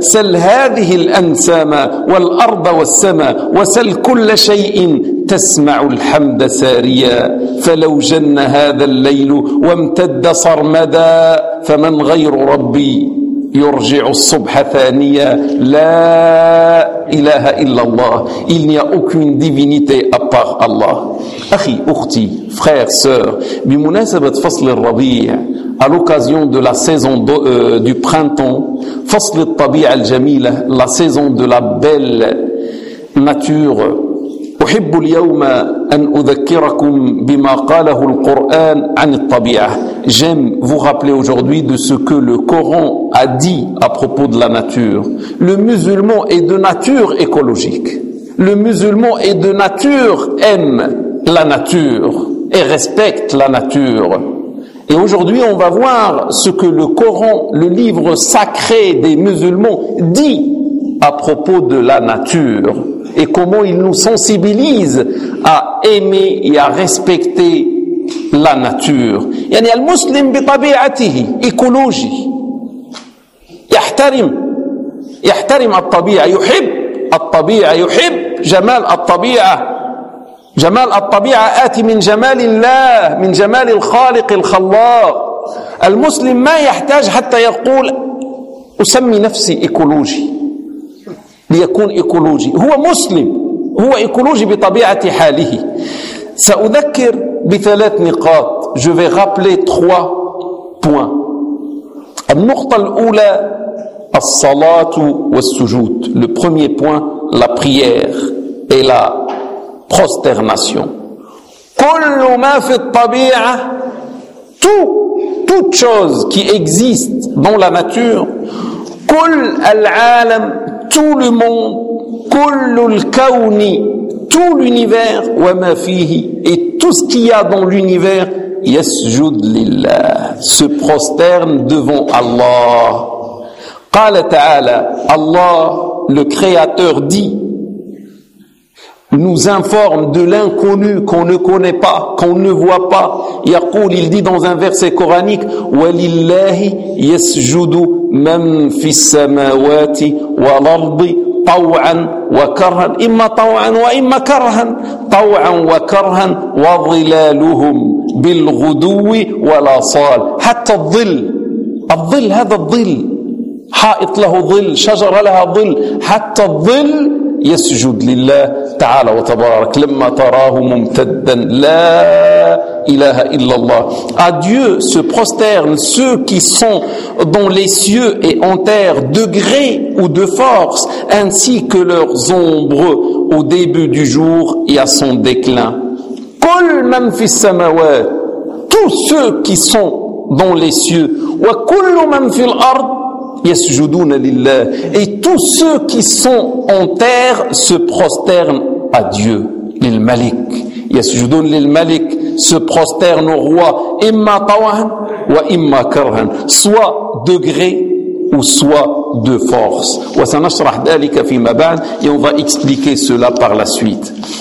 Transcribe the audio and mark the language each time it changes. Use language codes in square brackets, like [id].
[ar] سل هذه الأنسام والأرض والسماء. وسل كل شيء تسمع الحمد ساريا. فلو جن هذا الليل وامتد صرمدا. فمن غير ربي يرجع الصبح ثانية. لا إله إلا الله. [fr] Il n'y a aucune divinité à part Allah. [ar] أخي أختي [fr] frère sœur, [ar] بمناسبة فصل الربيع, [fr] à l'occasion de la saison du printemps, [ar] فصل الطبيعة الجميلة, [fr] la saison de la belle nature, [ar] أحب اليوم أن أذكركم بما قاله القرآن عن الطبيعة. [fr] J'aime vous rappeler aujourd'hui de ce que le Coran a dit à propos de la nature. Le musulman est de nature écologique. Le musulman est de nature, aime la nature et respecte la nature. Et aujourd'hui, on va voir ce que le Coran, le livre sacré des musulmans, dit à propos de la nature. Et comment il nous sensibilise à aimer et à respecter la nature. [ar] يعني المسلم بطبيعته ايكولوجي يحترم الطبيعة, يحب الطبيعة, يحب جمال الطبيعة. جمال الطبيعة آتي من جمال الله, من جمال الخالق الخلاق. المسلم ما يحتاج حتى يقول أسمي نفسي إيكولوجي ليكون إيكولوجي، هو مسلم هو إيكولوجي بطبيعة حاله. سأذكر بثلاث نقاط، [fr] je vais rappeler trois points. [ar] النقطة الأولى الصلاة والسجود، [fr] le premier point la prière et la prosternation. [ar] كل ما في الطبيعة [fr] toute chose qui existe dans la nature, [ar] كل العالم [fr] tout le monde, [ar] كل الكون [fr] tout l'univers [ar] وما فيه [fr] et tout ce qu'il y a dans l'univers [ar] يسجد لله [fr] se prosterne devant Allah. [ar] قال تعالى [fr] Allah le créateur dit nous informe de l'inconnu qu'on ne connaît pas qu'on ne voit pas. [ar] يقول [fr] il dit dans un verset coranique [ar] ولله يسجد من في السماوات والأرض طوعا وكرها إما طوعا وإما كرها طوعا وكرها وظلالهم بالغدو ولا صال. حتى الظل، الظل هذا الظل حائط له ظل شجرة لها ظل، حتى الظل يسجد لله تعالى وتبارك لما تراه ممتدا لا إله إلا الله. [fr] À Dieu se prosternent ceux qui sont dans les cieux et en terre de gré ou de force ainsi que leurs ombres au début du jour et à son déclin. [ar] كل من في السماوات [fr] tous ceux qui sont dans les cieux [ar] وكل من في الأرض يسجدون لله [fr] et tous ceux qui sont en terre se prosternent à Dieu [ar] للملك يسجدون للملك [fr] se prosternent au roi [ar] إما طوعا وإما كرها [fr] soit de gré ou soit de force [ar] وسنشرح ذلك فيما بعد [fr] et on va expliquer cela par la suite.